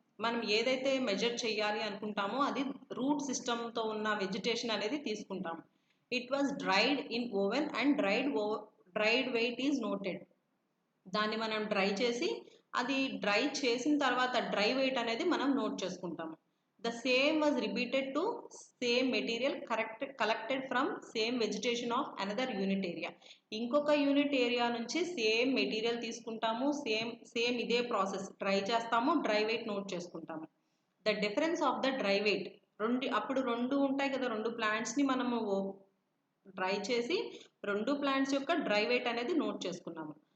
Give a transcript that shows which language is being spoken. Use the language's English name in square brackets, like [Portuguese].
[Telugu] మనం ఏదైతే మెజర్ చేయాలి అనుకుంటామో అది రూట్ సిస్టమ్తో ఉన్న వెజిటేషన్ అనేది తీసుకుంటాము. [English] It was dried in oven and dried weight is noted. [Telugu] దాన్ని మనం డ్రై చేసి అది డ్రై చేసిన తర్వాత డ్రై వెయిట్ అనేది మనం నోట్ చేసుకుంటాము. [English] The same was repeated to same material collected from same vegetation of another unit area. [Telugu] ఇంకొక యూనిట్ ఏరియా నుంచి సేమ్ మెటీరియల్ తీసుకుంటాము, సేమ్ ఇదే ప్రాసెస్ డ్రై చేస్తాము, డ్రై వెయిట్ నోట్ చేసుకుంటాము. [English] the difference of the dry weight, [Telugu] అప్పుడు రెండు ఉంటాయి కదా, రెండు ప్లాంట్స్ని మనము డ్రై చేసి రెండు ప్లాంట్స్ యొక్క డ్రై వెయిట్ అనేది నోట్ చేసుకున్నాము.